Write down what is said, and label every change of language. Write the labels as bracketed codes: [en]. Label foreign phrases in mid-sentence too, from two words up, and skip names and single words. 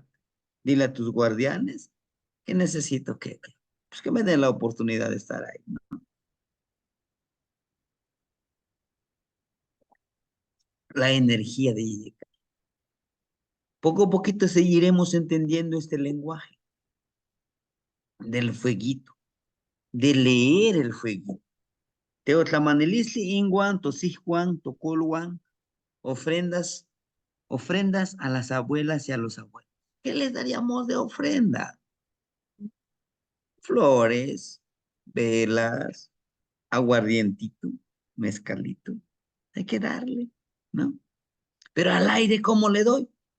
[es] Dile a tus guardianes que necesito pues que me den la oportunidad de estar ahí, ¿no? La energía de llegar. Poco a poquito seguiremos entendiendo este lenguaje del fueguito, de leer el fueguito. [nah] Teotlamanilistli inguan, tosijjuan, tocolhuan, [es] ofrendas, ofrendas a las abuelas y a los abuelos. ¿Qué les daríamos de ofrenda? Flores, velas, aguardientito, mezcalito. Hay que darle, ¿no? Pero al aire, ¿cómo le doy?